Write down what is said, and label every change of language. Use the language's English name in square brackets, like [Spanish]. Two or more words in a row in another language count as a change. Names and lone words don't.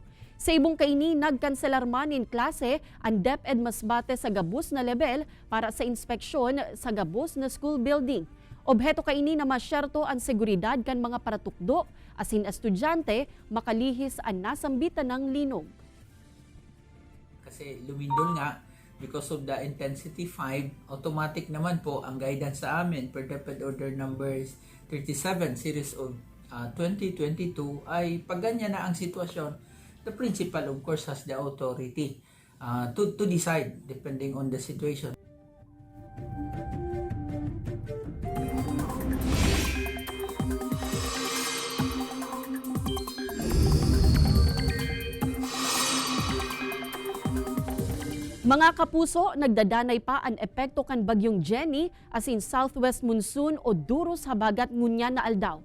[Bikol] Sa ibong kaini, nagkanselar man in klase ang DepEd Masbate sa gabus na level para sa inspeksyon sa gabus na school building. Obheto kaini na masyerto ang seguridad kan mga paratukdo asin estudyante makalihis ang nasambitan ng linog. [Filipino] Kasi lumindol nga [English] because of the intensity 5, [Filipino] automatic naman po ang guidance sa amin per DepEd Order numbers 37 series of 2022 ay pag ganyan na ang sitwasyon, [English] the principal of course has the authority to decide depending on the situation. [Bikol] Mga kapuso, nagdadanay pa ang epekto kan bagyong Jenny asin [English] southwest monsoon [Bikol] o duros habagat ngunyan na aldaw.